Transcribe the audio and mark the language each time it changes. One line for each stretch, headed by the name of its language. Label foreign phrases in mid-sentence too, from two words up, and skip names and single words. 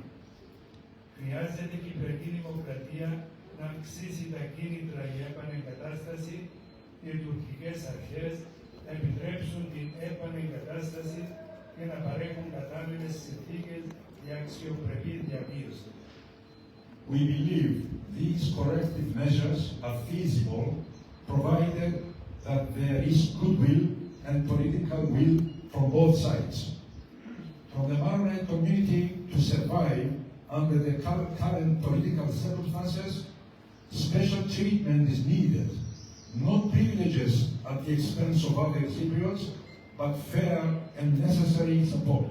Greek: Χρειάζεται η Κυπριακή Δημοκρατία να αυξήσει τα κίνητρα για επανεγκατάσταση και οι τουρκικές αρχές να επιτρέψουν την επανεγκατάσταση και να παρέχουν κατάλληλες συνθήκες για αξιοπρεπή διαβίωση.
English: We believe these corrective measures are feasible provided that there is goodwill and political will from both sides. For the Maronite community to survive under the current political circumstances, special treatment is needed, not privileges at the expense of other Cypriots, but fair and necessary support.